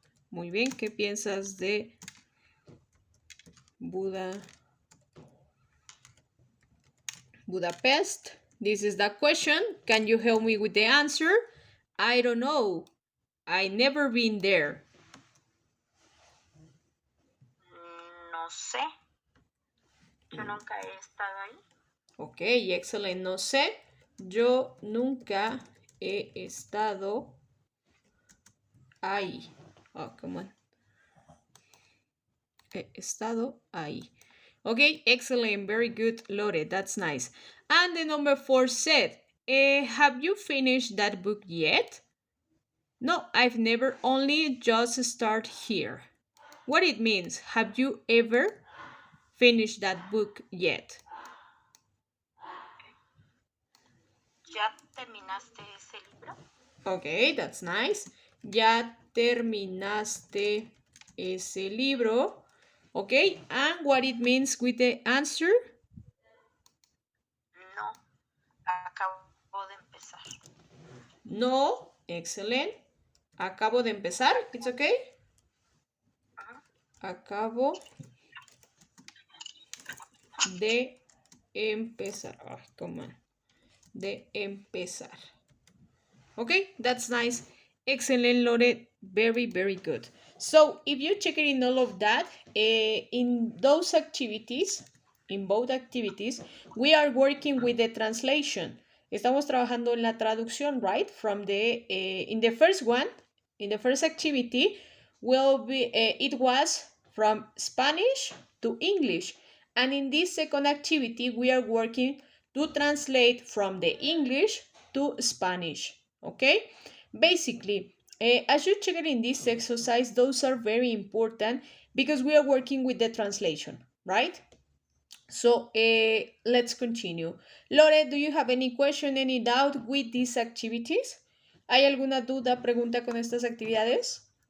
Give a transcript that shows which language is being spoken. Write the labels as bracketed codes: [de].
[es] Muy bien, ¿qué piensas de Budapest? [en] This is the question. Can you help me with the answer? I don't know. I never been there. [es] No sé. Yo nunca he estado ahí. [en] Ok, excellent. [es] No sé. Yo nunca he estado ahí. [en] Oh, come on. [es] He estado ahí. [en] Okay, excellent. Very good, Lore. That's nice. And the number 4 said, have you finished that book yet? No, I've never, only just start here. What it means, have you ever finished that book yet? [es] ¿Ya terminaste ese libro? [en] Okay, that's nice. [es] Ya terminaste ese libro. [en] Okay, and what it means with the answer? [es] No, acabo de empezar. [en] No, excellent. [es] Acabo de empezar. [en] It's okay. [es] Acabo de empezar. [en] Oh, come on. [es] De empezar. [en] Okay, that's nice. Excellent, Lore. Very, very good. So if you check it in all of that, in those activities, in both activities, we are working with the translation. [es] Estamos trabajando en la traducción, right? [en] From the, in the first one, in the first activity, will be, it was from Spanish to English. And in this second activity, we are working to translate from the English to Spanish, okay? Basically, as you check it in this exercise, those are very important because we are working with the translation, right? So let's continue. Lore, do you have any question, any doubt with these activities? [es] ¿Hay alguna duda, pregunta con estas actividades?